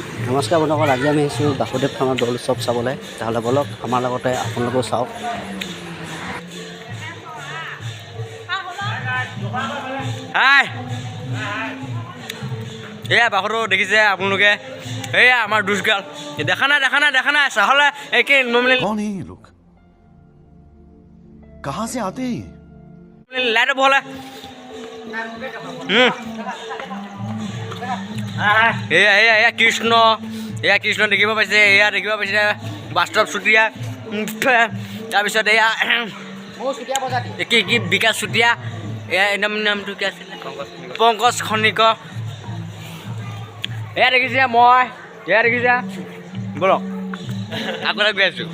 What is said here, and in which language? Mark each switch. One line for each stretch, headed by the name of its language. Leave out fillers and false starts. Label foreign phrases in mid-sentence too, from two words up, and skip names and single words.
Assamese: নমস্কাৰ বন্ধুসকল, আজি আমি আহিছোঁ বাসুদেৱ থানৰ দৌল উৎসৱ চাবলৈ। তেতিয়াহ'লে বলক আমাৰ লগতে আপোনালোকেও চাওক। হাই এয়া বাসুদেৱ দেখিছে আপোনালোকে, এয়া আমাৰ দুষ্কাল দেখা নাই চাহলে একে নৰ্মেলি
Hindi: कौन है ये लोग? कहाँ से आते हैं?
Assamese: লাইট বহলে এয়া কৃষ্ণ দেখিব পাইছে, এয়া দেখিব পাইছে বাস্তৱ চুতীয়া, তাৰপিছত এয়া কি বিকাশ চুতীয়া, এয়া নামটো কি আছিলে পংকজ খনিক, এয়া দেখিছে মই, এয়া দেখিছে বলক আগলৈ গৈ আছোঁ।